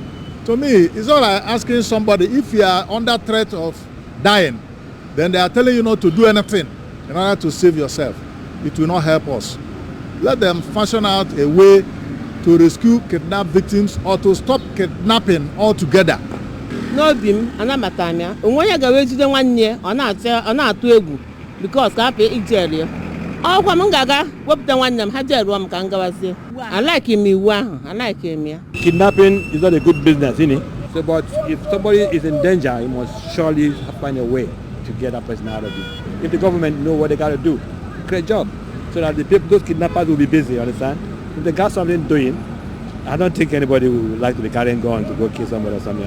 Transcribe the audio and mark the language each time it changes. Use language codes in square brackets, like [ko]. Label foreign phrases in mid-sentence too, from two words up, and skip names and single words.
[en] To me, it's all like asking somebody, if you are under threat of dying, then they are telling you not to do anything in order to save yourself. It will not help us. Let them fashion out a way to rescue kidnapped victims or to stop kidnapping altogether. [ig] N'obi m anamata m ya onwe onye gawe jide nwanne ọ na-atụ egwu because ka hapụ ijere ya ọkwa m gaga wepụta nwanne m ha jeruo m ka m gawazie. [en] I like him [ig] iwu ahụ, [en] I like him ya. Kidnapping is not a good business, isn't it? So, but if somebody is in danger, you must surely find a way to get that person out of it. If the government know what they got to do, great job, so that those kidnappers will be busy. You understand? If they got something doing, I don't think anybody would like to be carrying guns to go kill somebody or something.